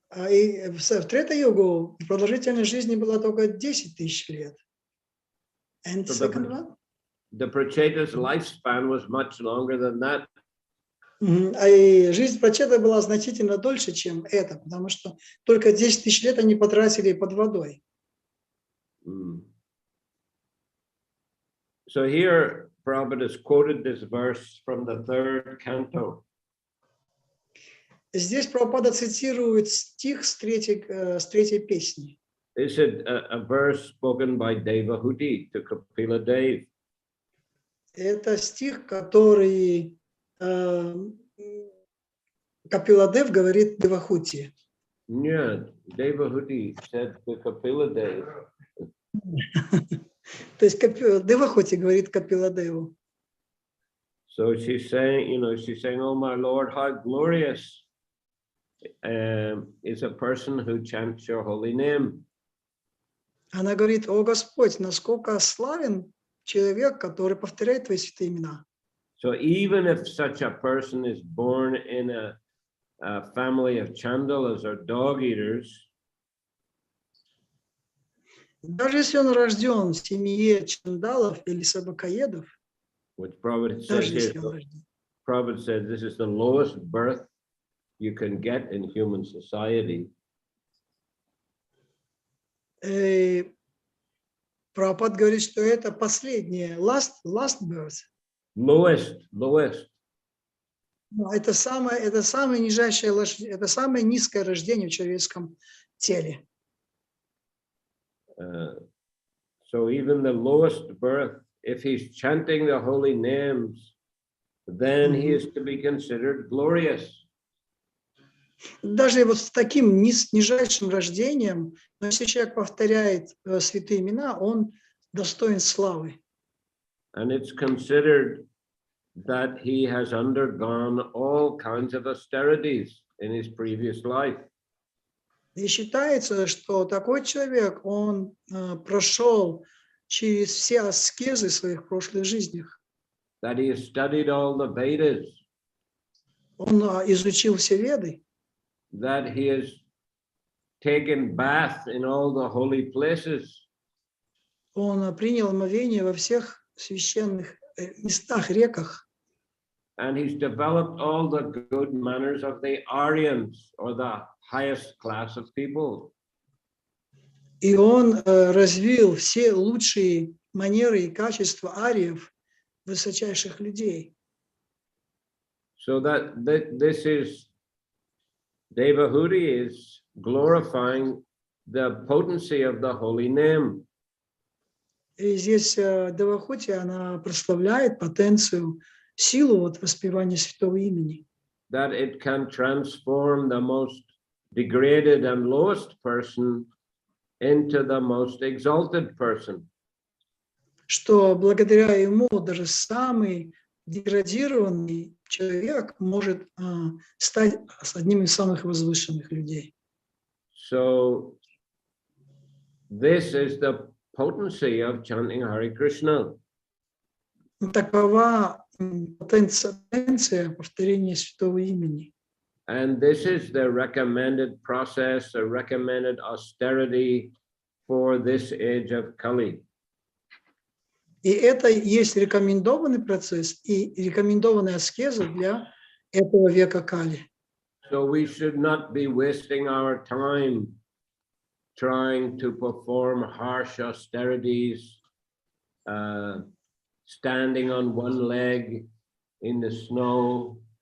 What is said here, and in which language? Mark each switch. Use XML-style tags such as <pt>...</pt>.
<ru>И в Трета-югу продолжительность жизни была только 10 тысяч лет.</ru> <en>And So second one? The Pracheta's lifespan was much longer than that.</en> <ru>А и жизнь прачета была значительно дольше, чем это, потому что только 10 тысяч лет они потратили под водой.</ru> <en>So here, Prabhupada has quoted this verse from the 3rd canto.</en> <ru>Здесь Прабхупада цитирует стих с третьей песни.</ru> <en>This is a verse spoken by Devahuti to Kapila Dev.</en> <ru>Это стих, который Капиладев говорит Девахути. Нет,</ru> <en>Devahuti said to Kapila Dev.</en> <ru>То есть Девахути говорит Капиладеву.</ru> <en>So she's saying, oh my Lord, how glorious is a person who chants your holy name.</en> <ru>Она говорит: о Господь, насколько славен человек, который повторяет твои святые имена.</ru> <en>So even if such a person is born in a family of chandalas or dog eaters,</en> <ru>даже если он rожден в семье чандалов или собакоедов,</ru> <en>which Prabhupada</en> <ru>даже</ru> <en>says</en> <ru>если</ru> <en>here,</en> <ru>он рожден,</ru> <en>Prabhupada said this is the lowest birth you can get in human society.</en> <ru>Прабхупада говорит, что это последнее,</ru> <en>last birth. Lowest.</en> <ru>Это самое нижайшее, это самое низкое рождение в человеческом теле.</ru> <en>So even the lowest birth, if he's chanting the holy names, then he is to be considered glorious.</en> <ru>Даже вот с таким нижайшим рождением, но если человек повторяет святые имена, он достоин славы.</ru> <en>And it's considered that he has undergone all kinds of austerities in his previous life.</en> <ru>И считается, что такой человек, он прошел через все аскезы в своих прошлых жизнях.</ru> <en>That he has studied all the Vedas.</en> <ru>Он изучил все Веды.</ru> <en>That he has taken bath in all the holy places.</en> <ru>Он принял омовение во всех священных местах, реках.</ru> <en>And he's developed all the good manners of the Aryans, or the highest class of people.</en> <ru>И он развил все лучшие манеры и качества ариев, высочайших людей.</ru> <en>So that this is, Devahuti is glorifying the potency of the holy name.</en> <ru>И здесь Девахути, она прославляет потенцию, силу вот воспевания святого имени.</ru> <en>That it can transform the most degraded and lowest person into the most exalted person.</en> <ru>Что благодаря ему даже самый деградированный человек может стать одним из самых возвышенных людей.</ru> <en>So this is the potency of chanting Hare Krishna.</en> <ru>Такова потенция повторения святого имени.</ru> <en>And this is the recommended process, a recommended austerity for this age of Kali.</en> <ru>И это есть рекомендованный процесс и рекомендованная аскеза для этого века Кали.</ru> <en>So we should not be wasting our time trying to perform harsh austerities, standing on one leg in the snow.</en>